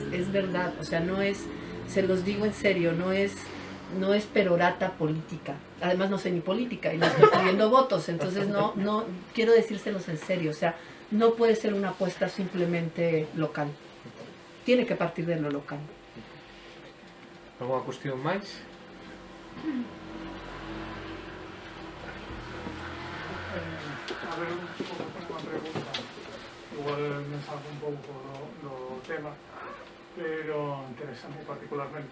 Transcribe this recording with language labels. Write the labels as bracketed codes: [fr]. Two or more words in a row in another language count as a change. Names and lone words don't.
[es] Es verdad, o sea, no es... Se los digo en serio, no es perorata política. Además no sé ni política y no estoy pidiendo votos, entonces no quiero decírselos en serio. O sea, no puede ser una apuesta simplemente local. Tiene que partir de lo local. [gl] ¿Alguna cuestión máis? A ver, un pouco unha pregunta. [es] Igual me salgo [gl] un pouco do tema, pero interesante particularmente.